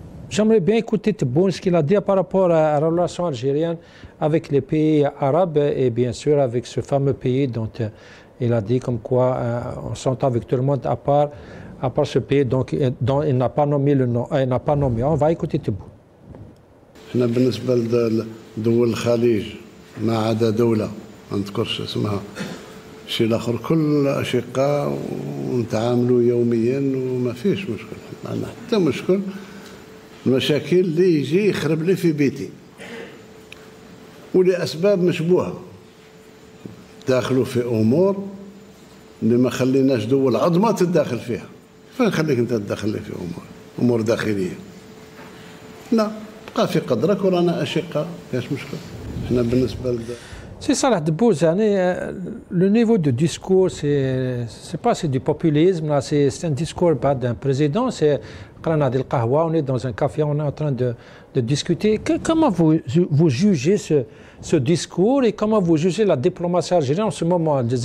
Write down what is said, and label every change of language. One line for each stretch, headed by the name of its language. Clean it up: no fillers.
French: J'aimerais bien écouter Tebboune ce qu'il a dit par rapport à la relation algérienne avec les pays arabes et bien sûr avec ce fameux pays dont il a dit comme quoi on s'entend avec tout le monde à part ce pays dont il n'a pas nommé le nom. Il n'a pas nommé. On va écouter Tebboune.
Arabic: احنا بالنسبه لدول الخليج ما عدا دوله ما نذكرش اسمها الشيء الاخر كل اشقاء ونتعاملوا يوميا وما فيش مشكل، ما عندنا حتى مشكل. المشاكل اللي يجي يخرب لي في بيتي ولاسباب مشبوهه، داخلوا في امور اللي ما خليناش دول عظمى تتداخل فيها. فين خليك انت تدخل لي في امور داخليه؟ لا، بقى في قدرك ورانا اشقاء، كاش مشكل. احنا بالنسبه
French: C'est Salah Debbouze, le niveau de discours, c'est pas du populisme, c'est un discours pas d'un président, c'est on est dans un café, on est en train de discuter. Comment vous jugez ce discours et comment vous jugez la diplomatie algérienne en ce moment,